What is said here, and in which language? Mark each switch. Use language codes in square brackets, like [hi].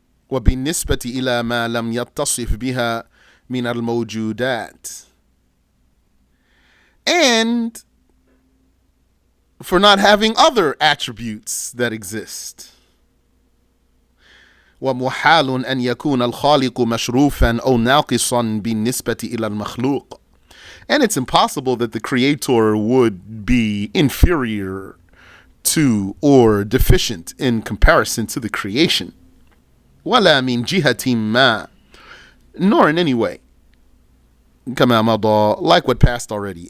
[ar] وبالنسبة إلى ما لم يتصف بها من الموجودات. [en] And for not having other attributes that exist. [ar] ومحال أن يكون الخالق مشروفا أو ناقصا بالنسبة إلى المخلوق. [en] And it's impossible that the Creator would be inferior to or deficient in comparison to the creation. [ar] ولا من جهة ما, [en] nor in any way. [ar] كما مضى, [en] like what passed already.